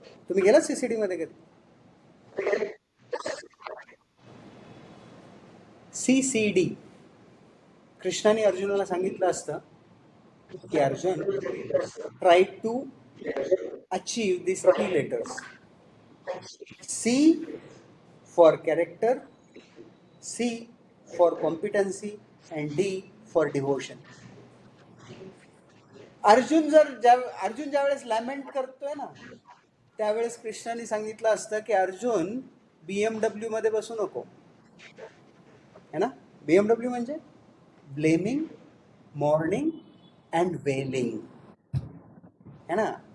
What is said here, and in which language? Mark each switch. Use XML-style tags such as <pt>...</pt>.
<mr>तुम्ही गेला CCD मध्ये कधी? CCD. कृष्णाने अर्जुनाला सांगितलं असतं की Arjun,</mr> <en>Try to achieve this 3 letters. C for character, C for competency and D for devotion.</en> <mr>Arjun ज्यावेळेस लॅमेंट करतोय ना, त्यावेळेस कृष्णाने सांगितलं असतं की अर्जुन BMW मध्ये बसू नको, है ना.</mr> <en>BMW म्हणजे blaming, mourning and wailing, है ना.</en>